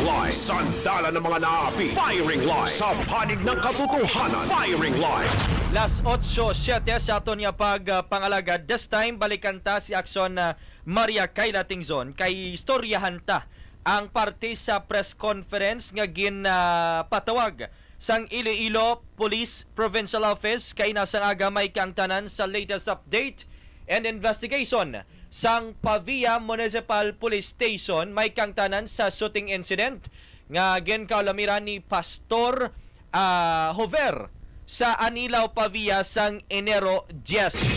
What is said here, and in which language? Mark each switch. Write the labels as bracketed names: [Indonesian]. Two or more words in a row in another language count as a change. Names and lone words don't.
[Filipino] Sandala ng mga naapi. Firing Line. Sa panig ng katotohanan. Firing Line. [Hiligaynon] Las 8:07 sa aton nga pagpangalagad. This time balikan ta si Aksyon Maria Kayla Tingzon kay istoryahan ta ang parte sa [English] press conference [Hiligaynon] nga ginpatawag sang Iloilo Police Provincial Office kay nasang aga may kaangtanan sa [English] latest update and investigation [Hiligaynon] sang Pavia Municipal Police Station may kaangtanan sa [English] shooting incident [Hiligaynon] nga ginkaulamiran ni Pastor Hover sa Anilaw, Pavia sang Enero 10.